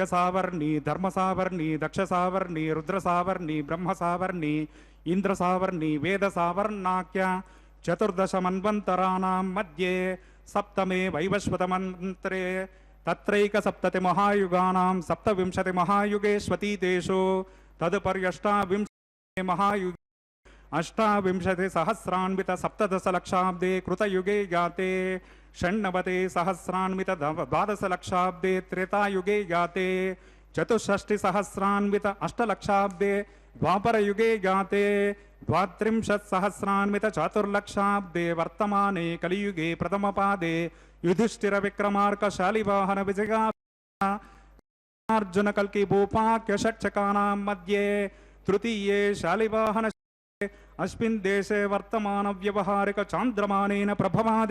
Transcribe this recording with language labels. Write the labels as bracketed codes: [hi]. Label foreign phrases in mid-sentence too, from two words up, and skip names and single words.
[sa] సావర్ణి ధర్మ సావర్ణి దక్ష సావర్ణి రుద్ర సావర్ణి బ్రహ్మ సావర్ణి ఇంద్ర సావర్ణి వేద సావర్ణాఖ్య చతుర్దశ మన్వంతరాణాం మధ్యే సప్తమే వైవస్వత మంత్రే తత్రైక సప్తతి మహాయుగానాం సప్తవింశతి మహాయుగేష్వతీతేషు తదుపర్యష్టావింశతి మహాయుగే అష్టావింశతి సహస్రాన్విత సప్తదశ లక్షాబ్దే కృతయుగే జాతే षण्णवते सहस्रान्वित द्वादशलक्षाब्दे त्रेतायुगे जाते चतुष्षष्टिसहस्रान्वित अष्टलक्षाब्दे द्वापरयुगे जाते द्वात्रिंशत्सहस्रान्वित चातुर्लक्षाब्दे वर्तमाने कलियुगे प्रथमपादे युधिष्ठिर विक्रमार्क शालिवाहन विजया अर्जुन कल्कि भूपाक्य षट्चकानां मध्ये तृतीये शालिवाहन अस्मिन् देशे वर्तमान व्यवहारिक चान्द्रमानेन प्रभवादि